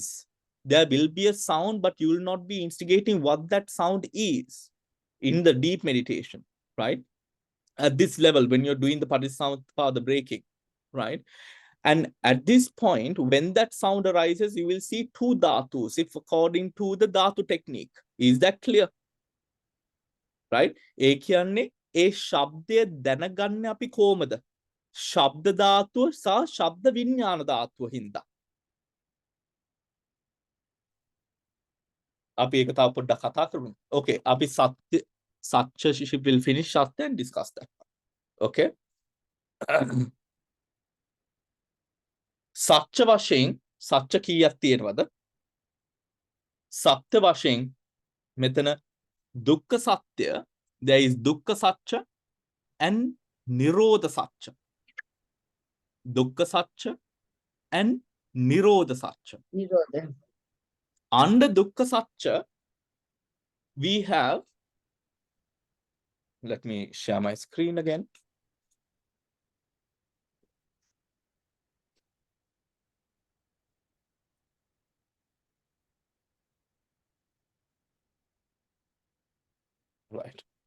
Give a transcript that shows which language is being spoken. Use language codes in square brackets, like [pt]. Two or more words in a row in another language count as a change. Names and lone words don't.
[en] There will be a sound, but you will not be instigating what that sound is in the deep meditation, right? At this level, when you're doing the Patisamuppada breaking, right? And at this point, when that sound arises, you will see two dhatus, if according to the dhatu technique. Is that clear? Right? [si] ඒ කියන්නේ ඒ ශබ්දය දැනගන්නේ අපි කොහමද? ශබ්ද ධාතුව සහ ශබ්ද විඥාන ධාතුව හින්දා. අපි ඒක තව පොඩ්ඩක් කතා කරමු. [en] Okay, [si] අපි සත්‍ය [en] will finish සත්‍ය and discuss that. [si] Okay? සත්‍ය වශයෙන් සත්‍ය කීයක් තියෙනවද? සත්‍ය වශයෙන් මෙතන දුක්ඛ සත්‍ය, [en] there is [pi] dukkha satcha [en] and [pi] nirodha satcha. Dukkha satcha [en] and [pi] nirodha satcha. [en] Nirodha. Under [pi] dukkha satcha, [en] we have, let me share my screen again. Right.